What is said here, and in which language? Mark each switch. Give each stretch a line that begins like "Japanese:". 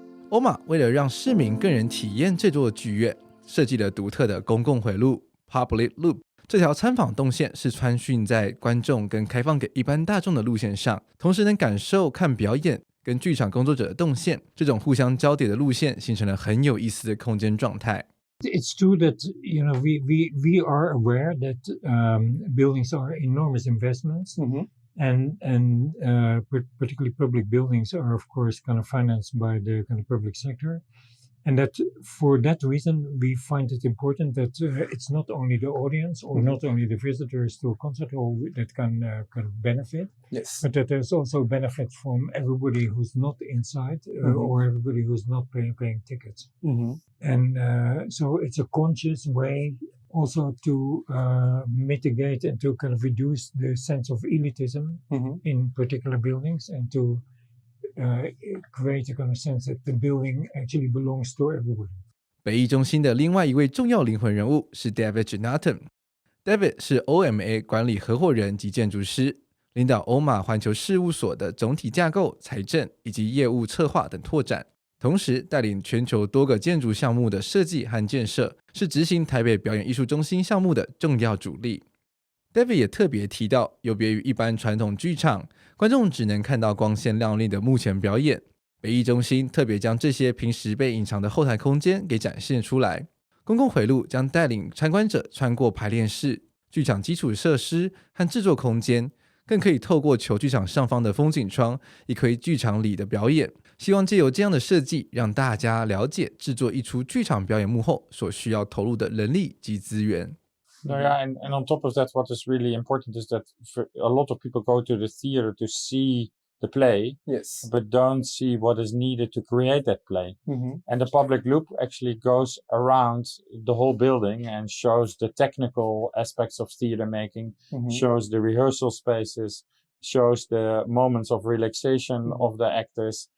Chinese: OMA 为了让市民更能体验这座剧院，设计了独特的公共回路 Public Loop。这条参访动线是穿训在观众跟开放给一般大众的路线上，同时能感受看表演跟剧场工作者的动线，这种互相交叠的路线形成了很有意思的空间状态。
English: It's true that we are aware that buildings are enormous investments, and particularly public buildings are of course kind of financed by the kind of public sector. And that for that reason, we find it important that it's not only the audience or not only the visitors to a concert hall that can benefit, Yes. but that there's also benefit from everybody who's not inside or everybody who's not paying tickets. And so it's a conscious way also to mitigate and to kind of reduce the sense of elitism in particular buildings and to create a kind of sense that the building actually belongs to everybody.
Chinese: 北艺中心的另外一位重要灵魂人物是 David Gianotten。David 是 OMA 管理合伙人及建筑师，领导 OMA 环球事务所的总体架构、财政以及业务策划等拓展，同时带领全球多个建筑项目的设计和建设，是执行台北表演艺术中心项目的重要主力。 David 也特别提到，有别于一般传统剧场，观众只能看到光鲜亮丽的幕前表演，北艺中心特别将这些平时被隐藏的后台空间给展现出来。公共回路将带领参观者穿过排练室、剧场基础设施和制作空间，更可以透过球剧场上方的风景窗，一窥剧场里的表演。希望借由这样的设计，让大家了解制作一出剧场表演幕后所需要投入的人力及资源。
English: And on top of that, what is really important is that a lot of people go to the theater to see the play, Yes. but don't see what is needed to create that play. And the public loop actually goes around the whole building and shows the technical aspects of theater making, shows the rehearsal spaces, shows the moments of relaxation of the actors,